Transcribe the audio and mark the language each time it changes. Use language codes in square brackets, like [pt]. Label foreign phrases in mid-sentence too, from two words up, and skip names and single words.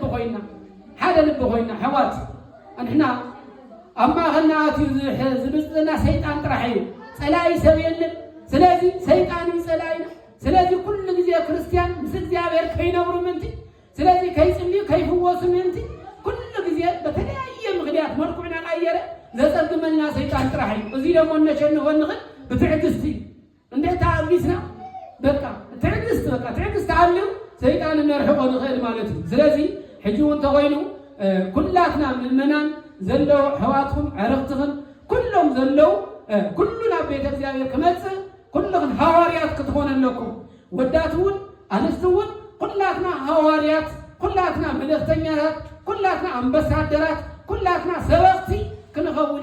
[ti] ልቢ ኮይና ሕዋት ንሕና ኣብ ማእኸልና ኣትዩ ዝብፅና ሰይጣን ጥራሕ እዩ ጸላይ ሰብ የለን። ስለዚህ ሰይጣን ይጸላይና። ስለዚህ ኩሉ ጊዜ ክርስቲያን ምስ እግዚአብሔር ከይነብሩ ምንቲ ስለዚህ ከይጽልዩ ከይፍወሱ ምንቲ ኩሉ ጊዜ [am] በተለያየ ምክንያት [ti] መልኩዕና ቀየረ ዘጸግመና ሰይጣን ጥራሕ እዩ። እዚ ደግሞ ነሸንፎ ንኽእል ብትዕግስቲ [am] እንዴት ታግስና በቃ ትዕግስት አለው [ti] ሰይጣን ነርሕቆ ንኽእል ማለት እዩ። ስለዚህ ሕጂ እውን ተኾይኑ ኩላትና ምእመናን ዘለው ሕዋትኩም ዕርኽትኽን ኩሎም ዘለው ኩሉና ቤተ እግዚአብሔር ክመጽእ ኩልኽን ሐዋርያት ክትኾኑ ኣለኩም ወዳት እውን ኣንስቲ እውን ኩላትና ሐዋርያት ኩላትና መልእኽተኛታት ኩላትና ኣምባሳደራት ኩላትና ሰበኽቲ ክንኸውን